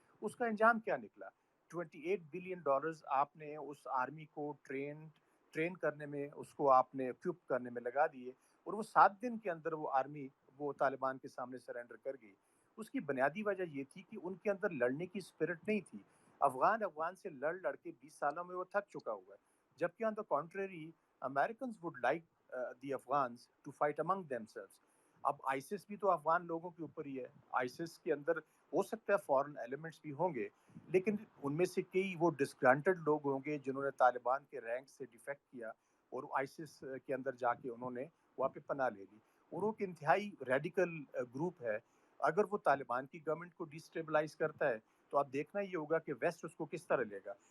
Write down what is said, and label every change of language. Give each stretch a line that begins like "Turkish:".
Urdu: اس کا انجام کیا نکلا؟ $28 بلین آپ نے اس آرمی کو ٹرین کرنے میں، اس کو آپ نے اکوپ کرنے میں لگا دیے، اور وہ 7 دن کے اندر وہ آرمی وہ طالبان کے سامنے سرنڈر کر گئی. اس کی بنیادی وجہ یہ تھی کہ ان کے اندر لڑنے کی اسپرٹ نہیں تھی. افغان سے لڑ کے 20 سالوں میں وہ تھک چکا ہوا ہے. جبکہ
English: On the contrary, Americans would like the Afghans to fight among themselves.
Urdu: اب ISIS بھی تو افغان لوگوں کے اوپر ہی ہے. ISIS کے اندر ہو سکتا ہے فورن ایلیمنٹس بھی ہوں گے، لیکن ان میں سے کئی وہ ڈسگرانٹڈ لوگ ہوں گے جنہوں نے طالبان کے رینک سے ڈیفیکٹ کیا، اور ISIS کے اندر جا کے انہوں نے وہاں پہ پناہ لے لی. اور وہ ایک انتہائی ریڈیکل گروپ ہے. اگر وہ طالبان کی گورنمنٹ کو ڈیسٹیبلائز کرتا ہے تو آپ دیکھنا یہ ہوگا کہ ویسٹ اس کو کس طرح لے گا.